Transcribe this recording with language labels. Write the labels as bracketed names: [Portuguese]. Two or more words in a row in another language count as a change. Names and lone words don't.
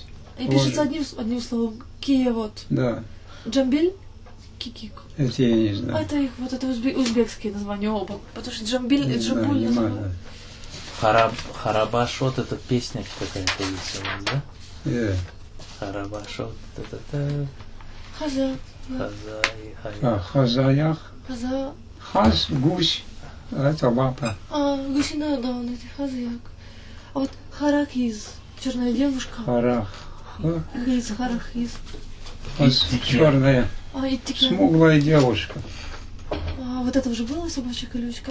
[Russian] И пишется одним словом. Киев от. Да. Джамбиль. Кикик. Это я не А знаю. это их, вот это узбекские названия оба. Потому что Джамбиль и Не знаю, Джамбуль не называют. надо. Харабашот, это песня какая-то есть у нас, да? Харабашот, Хаза. Хазаях. Хаза. Хаз, гусь. Это лапа. Гусиная, да, он это хазаяк. А вот харакиз. Черная девушка. Харах. Хиз, харахиз. Черная. И теперь. Смуглая девушка. Вот это уже было собачья колючка.